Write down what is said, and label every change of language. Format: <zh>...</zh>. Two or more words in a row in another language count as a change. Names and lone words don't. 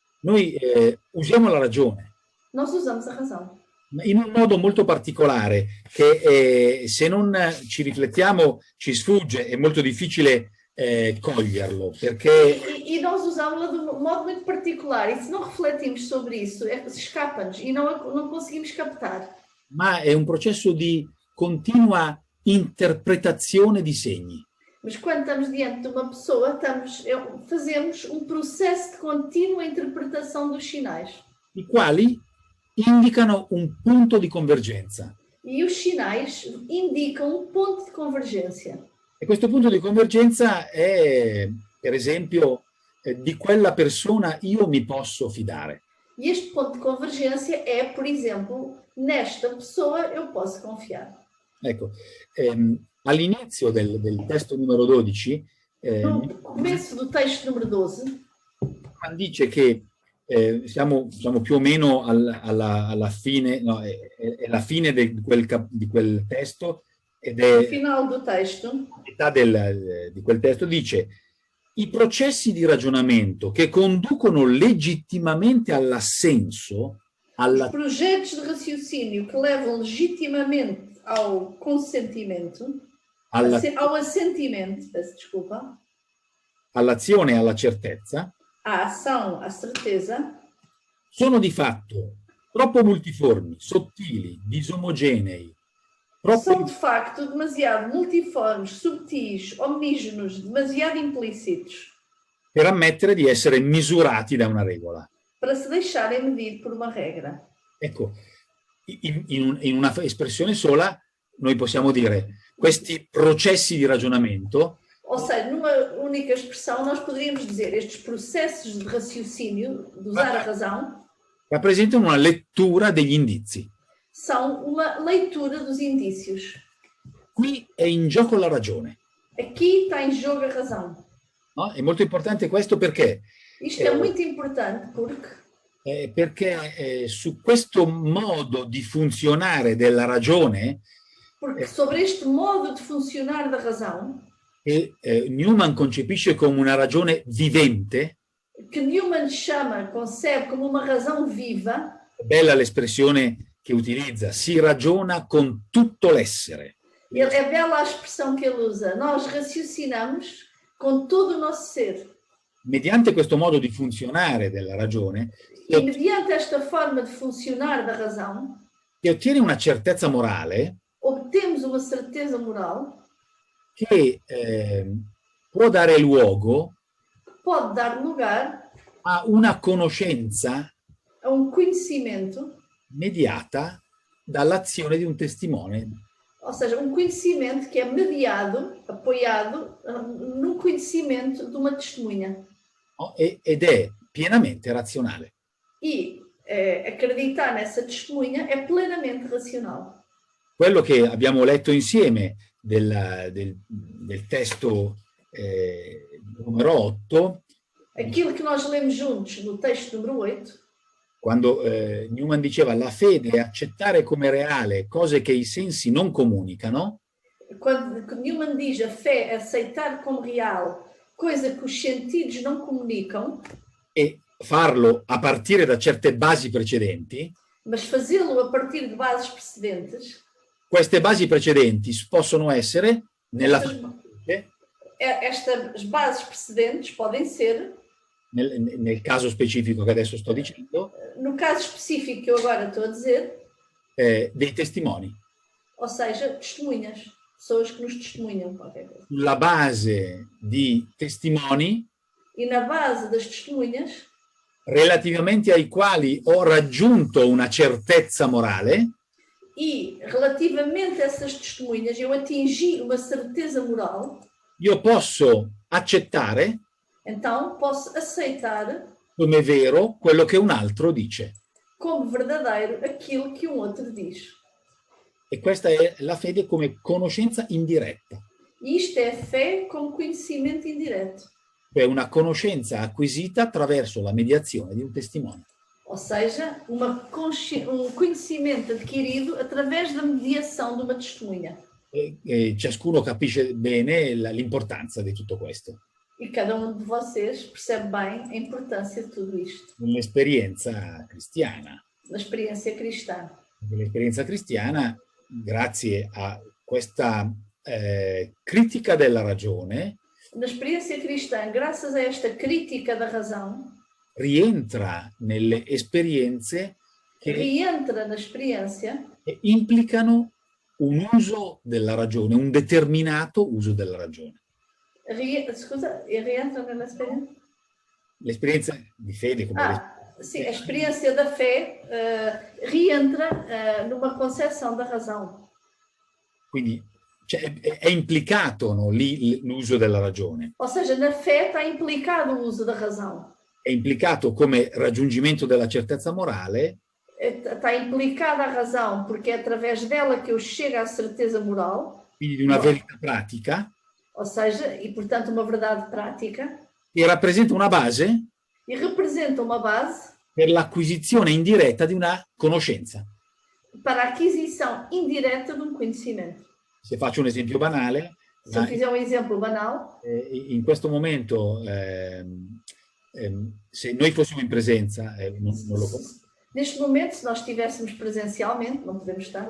<it>noi usiamo la ragione.</it> <pt>nós usamos a razão.</pt> <it>in un modo molto particolare che se non ci riflettiamo ci sfugge, è molto difficile coglierlo, perché</it> <pt>E nós usámos-la de um modo muito particular, e se não refletimos sobre isso, escapa-nos e não conseguimos captar.</pt> <it>ma è un processo di continua interpretazione di segni.</it> <pt>Mas quando estamos diante de uma pessoa, fazemos um processo de contínua interpretação dos sinais.</pt> <it>I quali indicano un punto di convergenza.</it> <pt>E os sinais indicam um ponto de convergência.</pt> <it>E questo punto di convergenza è, per esempio, di quella persona io mi posso fidare.</it> <pt>E este ponto de convergência é, por exemplo, nesta pessoa eu posso confiar.</pt> <it>Ecco, all'inizio del testo numero 12,</it> <pt>No começo do texto número 12,</pt> <it>dice che siamo più o meno alla fine, no, è la fine di quel testo, ed</it> <pt>no</pt> <it>è</it> <pt>final do texto,</pt> <it>metà di quel testo, dice: i processi di ragionamento che conducono legittimamente all'assenso,</it> <pt>os projetos de raciocínio que levam legitimamente ao consentimento, ao assentimento, peço desculpa,</pt> <it>all'azione e alla certezza,</it> <pt>à ação, à certeza,</pt> <it>sono di fatto troppo multiformi, sottili, disomogenei,</it> <pt>são de facto demasiado multiformes, subtis, omnígenos, demasiado implícitos</pt> <it>per ammettere di essere misurati da una regola.</it> <pt>para se deixarem medir por uma regra.</pt> <it>Ecco, in una espressione sola noi possiamo dire questi processi di ragionamento,</it> <pt>Ou seja, numa única expressão, nós poderíamos dizer estes processos de raciocínio, de usar a razão,</pt> <it>rappresentano una lettura degli indizi.</it> <pt>são uma leitura dos indícios.</pt> <it>Qui è in gioco la ragione.</it> <pt>Aqui está em jogo a razão.</pt> <it>No? È molto importante questo perché</it> <pt>Isto é muito importante</pt> <it>perché su questo modo di funzionare della ragione</it> <pt>porque sobre este modo de funcionar da razão,</pt> <it>che Newman concepisce come una ragione vivente,</it> <pt>que Newman concebe como uma razão viva,</pt> <it>è bella l'espressione che utilizza, si ragiona con tutto l'essere.</it> <pt>é bela a expressão que ele usa, nós raciocinamos com todo o nosso ser.</pt> <it>Mediante questo modo di funzionare della ragione,</it> <pt>E mediante esta forma de funcionar da razão,</pt> <it>si ottiene una certezza morale</it> <pt>obtemos uma certeza moral</pt> <it>che può dare luogo</it> <pt>que pode dar lugar</pt> <it>a una conoscenza</it> <pt>a um conhecimento,</pt> <it>mediata dall'azione di un testimone.</it> <pt>ou seja, um conhecimento que é mediado, apoiado num conhecimento de uma testemunha.</pt> <it>No? Ed è pienamente razionale.</it> <pt>E acreditar nessa testemunha é plenamente racional.</pt> <it>Quello che abbiamo letto insieme del testo numero 8,</it> <pt>Aquilo que nós lemos juntos no texto número 8,</pt> <it>quando Newman diceva la fede è accettare come reale cose che i sensi non comunicano,</it> <pt>quando Newman diz a fé é aceitar como real coisa que os sentidos não comunicam,</pt> <it>e farlo a partire da certe basi precedenti,</it> <pt>mas fazê-lo a partir de bases precedentes,</pt> <it>queste basi precedenti possono essere nella</it> <pt>estas bases precedentes podem ser,</pt> <it>nel caso specifico che adesso sto dicendo,</it> <pt>no caso específico que eu agora estou a dizer,</pt> <it>dei testimoni.</it> <pt>ou seja, testemunhas, pessoas que nos testemunham qualquer coisa.</pt> <it>Sulla base di testimoni</it> <pt>E na base das testemunhas,</pt> <it>relativamente ai quali ho raggiunto una certezza morale,</it> <pt>e relativamente a essas testemunhas eu atingi uma certeza moral,</pt> <it>io posso accettare</it> <pt>então posso aceitar</pt> <it>come vero quello che un altro dice.</it> <pt>como verdadeiro aquilo que um outro diz.</pt> <it>E questa è la fede come conoscenza indiretta,</it> <pt>E isto é a fé como conhecimento indireto.</pt> <it>cioè una conoscenza acquisita attraverso la mediazione di un testimone.</it> <pt>Ou seja, um conhecimento adquirido através da mediação de uma testemunha.</pt> <it>E ciascuno capisce bene l'importanza di tutto questo,</it> <pt>E cada um de vocês percebe bem a importância de tudo isto</pt> <it>nell'esperienza cristiana.</it> <pt>na experiência cristã.</pt> <it>dell'esperienza cristiana, grazie a questa critica della ragione,</it> <pt>Na experiência cristã, graças a esta crítica da razão,</pt> <it>rientra nelle esperienze che</it> <pt>reentra na experiência</pt> <it>implicano un uso della ragione, un determinato uso della ragione.</it> <pt>Scusa, e reentra nella esperiência?</pt> <it>L'esperienza di fede, come</it> <pt>Sim, a experiência da fé reentra numa concepção da razão.</pt> <it>quindi è implicato, no, lì l'uso della ragione.</it> <pt>Ou seja, na fé está implicado o uso da razão.</pt> <it>È implicato come raggiungimento della certezza morale,</it> <pt>Está implicada a razão, porque é através dela que eu chego à certeza moral,</pt> <it>quindi di una verità pratica,</it> <pt>ou seja, e portanto uma verdade prática,</pt> <it>che rappresenta una base</it> <pt>e representa uma base</pt> <it>per l'acquisizione indiretta di una conoscenza.</it> <pt>para a aquisição indireta de um conhecimento.</pt> <it>Se faccio un esempio banale,</it> <pt>Se eu fizer um exemplo banal,</pt> <it>in questo momento, se noi fossimo in presenza, non lo</it> <pt>neste momento, se nós estivéssemos presencialmente, não podemos estar,</pt>